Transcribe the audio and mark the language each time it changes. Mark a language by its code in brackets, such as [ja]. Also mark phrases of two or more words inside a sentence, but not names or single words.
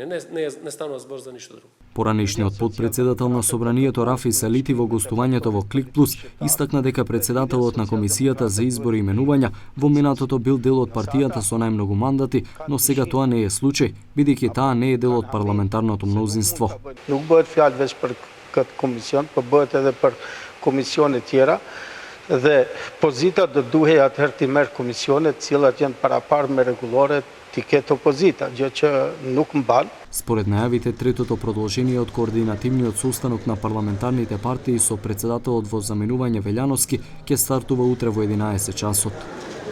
[mk] Не станува збор за ништо друго. Поранешниот подпредседател на Собранието Рафи Салити во гостувањето во Клик Плюс истакна дека председателот на комисијата за избори и именувања во минатото бил дел од партијата со најмногу мандати, но сега тоа не е случај, бидејќи таа не е дел од парламентарното мнозинство. [sq] Nuk bëhet fjalë veç për këtë komision, por bëhet edhe për komisione tjera dhe pozita do duhej atëherë të merr komisione të cilat janë paraparme rregullore ti ketë opozita, gjë që nuk mban. [mk] Според најавите, третото продолжение од координативниот состанок на парламентарните партии со председателот во заменување Велјановски ќе стартува утре во 11 часот.